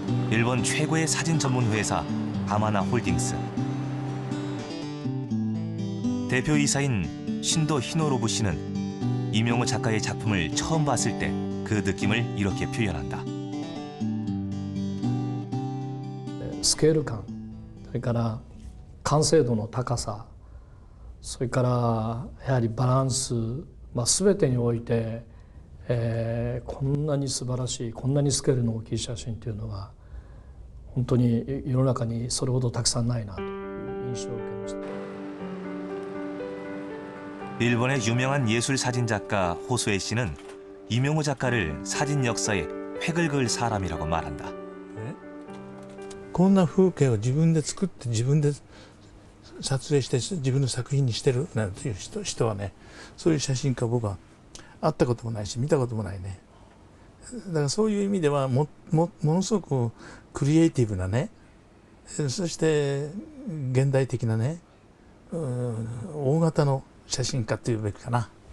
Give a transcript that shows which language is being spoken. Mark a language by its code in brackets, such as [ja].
[ko] 일본 최고의 사진 전문 회사 아마나 홀딩스. 대표이사인 신도 히노로부 씨는 이명호 작가의 작품을 처음 봤을 때 그 느낌을 이렇게 표현한다. [ja] スケール感、それから完成度の高さ、それからやはりバランス、全てにおいて、こんなに素晴らしい、こんなにスケールの大きい写真というのは本当に世の中にそれほどたくさんないなという印象を受けました。 [ko] 일본의 유명한 예술 사진 작가 호소에 씨는 이명호 작가를 사진 역사에 획을 그을 사람이라고 말한다. [ja] こんな風景を自分で作って自分で撮影して自分の作品にしてるなんていう人はね、そういう写真家僕は会ったこともないし見たこともないね。だからそういう意味ではものすごくクリエイティブなね、そして現代的なね、大型の写真家というべきかな。